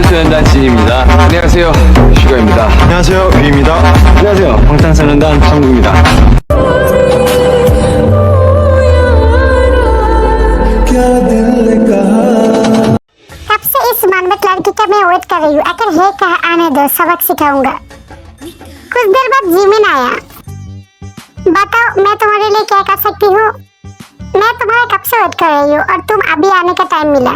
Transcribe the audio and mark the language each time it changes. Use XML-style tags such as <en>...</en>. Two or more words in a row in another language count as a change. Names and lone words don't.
<ko>방탄소년단 진입니다. 안녕하세요, 슈가입니다. 안녕하세요, 뷰입니다. 안녕하세요, 방탄소년단 정국입니다.</ko> <hi>कब से इस मनमत लड़की का मैं वेट कर रही हूँ। अगर है कहा आने दो, सबक सिखाऊंगा। कुछ देर बाद जिमिन आया। बताओ मैं तुम्हारे लिए क्या कर सकती हूँ। मैं तुम्हारा कब से वेट कर रही हूँ और तुम अभी आने का टाइम मिला।</hi>